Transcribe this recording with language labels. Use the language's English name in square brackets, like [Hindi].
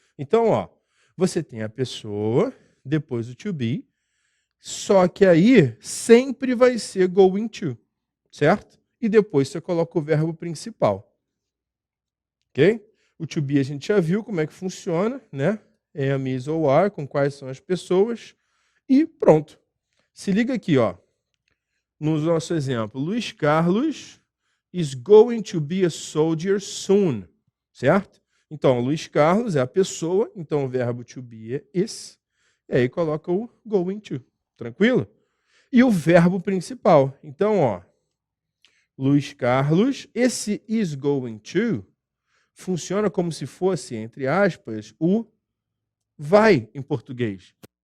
[Portuguese] Então, ó, você tem a pessoa, depois o to be, só que aí sempre vai ser going to, certo? E depois você coloca o verbo principal. Ok? O to be a gente já viu como é que funciona, né? Am, is ou are, com quais são as pessoas. E pronto. Se liga aqui, ó. No nosso exemplo, [English] Luiz Carlos is going to be a soldier soon. [Portuguese] Certo? Então, Luiz Carlos é a pessoa, então o verbo to be é is. E aí coloca o going to. Tranquilo? E o verbo principal. Então, ó. Luiz Carlos, esse is going to funciona como se fosse, entre aspas, o vai em português.